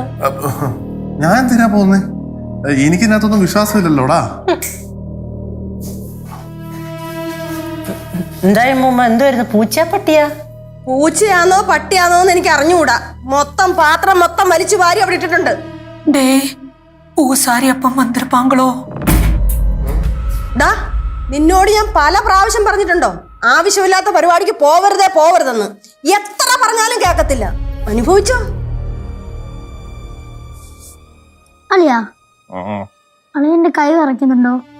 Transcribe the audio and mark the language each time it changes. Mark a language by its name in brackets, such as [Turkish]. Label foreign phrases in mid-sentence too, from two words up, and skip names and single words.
[Malayalam] ഞാൻ എന്തിനാ പോന്നേ? എനിക്കിതിനകത്തൊന്നും വിശ്വാസമില്ലല്ലോടാ. എന്തായാലും മുമ്പ് എന്തുവായിരുന്നു? പൂച്ച പട്ടിയാ? പൂച്ചയാണോ പട്ടിയാണോ എന്ന് എനിക്ക് അറിഞ്ഞുകൂടാ. മൊത്തം പാത്രം മൊത്തം വലിച്ചു വാരി അവിടെ ഇട്ടിട്ടുണ്ട്. [Tamil] டே பூசாரி அப்பம் வந்திருப்பாங்களோ? [Malayalam] ഡാ, നിന്നോട് ഞാൻ പല പ്രാവശ്യം പറഞ്ഞിട്ടുണ്ടോ ആവശ്യമില്ലാത്ത പരിപാടിക്ക് പോവരുതെന്ന്. എത്ര പറഞ്ഞാലും കേൾക്കത്തില്ല. അനുഭവിച്ചോ? അളിയാ, അളിയന്റെ കൈ വിറയ്ക്കുന്നുണ്ടോ?